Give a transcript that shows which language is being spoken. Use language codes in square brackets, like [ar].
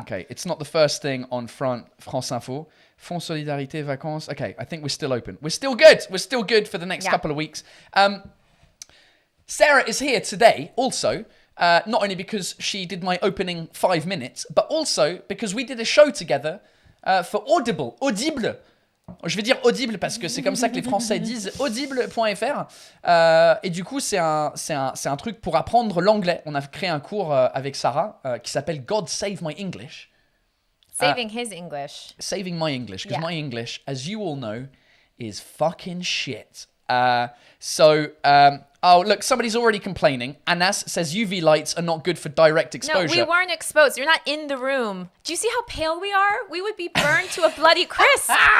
[en] Okay, it's not the first thing on France Info. Fonds Solidarité Vacances. Okay, I think we're still open. We're still good. We're still good for the next couple of weeks. Sarah is here today also, not only because she did my opening 5 minutes, but also because we did a show together for Audible. [fr] Je vais dire Audible parce que c'est comme ça que les Français disent audible.fr. Et du coup, c'est un truc pour apprendre l'anglais. On a créé un cours avec Sarah qui s'appelle God Save My English. [en] Saving his English. Saving my English, because my English, as you all know, is fucking shit. So Oh, look, somebody's already complaining. Anas says UV lights are not good for direct exposure. No, we weren't exposed. You're not in the room. Do you see how pale we are? We would be burned to a bloody crisp.